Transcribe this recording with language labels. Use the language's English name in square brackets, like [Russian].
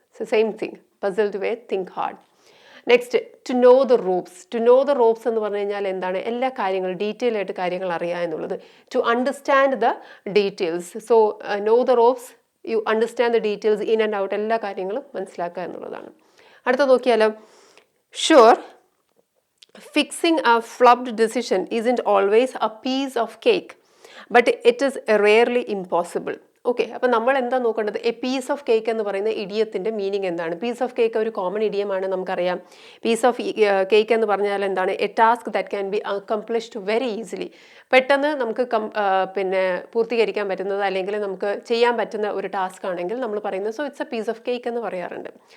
[English] So same thing, puzzled way, think hard. Next to know the ropes. To know the ropes [Malayalam] എന്ന് പറഞ്ഞു കഴിഞ്ഞാൽ എന്താണ്? എല്ലാ കാര്യങ്ങളും ഡീറ്റെയിൽ ആയിട്ട് കാര്യങ്ങൾ അറിയുക എന്നുള്ളത്. [English] To understand the details. So know the ropes, you understand the details, in and out, [Malayalam] എല്ലാ കാര്യങ്ങളും മനസ്സിലാക്കുക എന്നുള്ളതാണ്. അടുത്ത നോക്കിയാലോ, [English] Sure fixing a flubbed decision isn't always a piece of cake, but it is rarely impossible. [Malayalam] Okay, അപ്പം നമ്മൾ എന്താ നോക്കേണ്ടത്? [English] a piece of cake [Malayalam] എന്ന് പറയുന്ന ഇഡിയത്തിൻ്റെ മീനിങ് എന്താണ്? പീസ് ഓഫ് കേക്ക് ഒരു കോമൺ ഇഡിയമാണ്, നമുക്കറിയാം. [English] piece of cake [Malayalam] എന്ന് പറഞ്ഞാൽ എന്താണ്? [English] A task that can be accomplished very easily. [Malayalam] പെട്ടെന്ന് നമുക്ക് പിന്നെ പൂർത്തീകരിക്കാൻ പറ്റുന്നത് അല്ലെങ്കിൽ നമുക്ക് ചെയ്യാൻ പറ്റുന്ന ഒരു ടാസ്ക് ആണെങ്കിൽ നമ്മൾ പറയുന്നത് [English] so it's a piece of cake [Malayalam] എന്ന് പറയാറുണ്ട്.